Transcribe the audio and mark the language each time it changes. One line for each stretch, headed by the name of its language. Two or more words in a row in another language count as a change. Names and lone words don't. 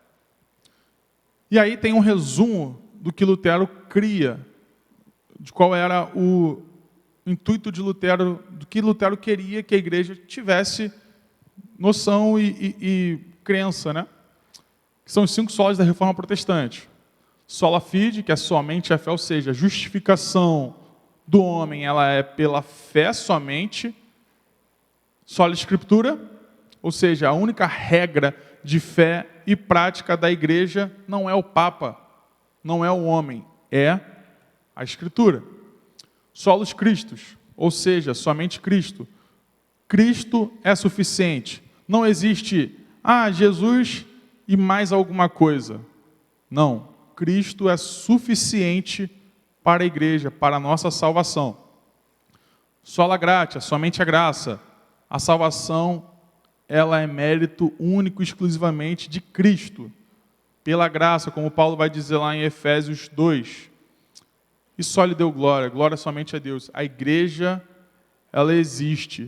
Portuguese: E aí tem um resumo do que Lutero cria, de qual era o intuito de Lutero, do que Lutero queria que a igreja tivesse noção e crença, né? Que são os 5 solas da Reforma Protestante.
Latin: Sola fide,
Portuguese: que é somente a fé, ou seja, a justificação do homem, ela é pela fé somente.
Latin: Sola Escritura,
Portuguese: ou seja, a única regra de fé e prática da igreja não é o Papa, não é o homem, é a Escritura.
Latin: Solos Christus,
Portuguese: ou seja, somente Cristo. Cristo é suficiente. Não existe, Jesus e mais alguma coisa. Não, Cristo é suficiente para a igreja, para a nossa salvação.
Latin: Sola gratia,
Portuguese: somente a graça. A salvação, ela é mérito único, exclusivamente de Cristo. Pela graça, como Paulo vai dizer lá em Efésios 2. E só lhe deu glória, glória somente a Deus. A igreja, ela existe.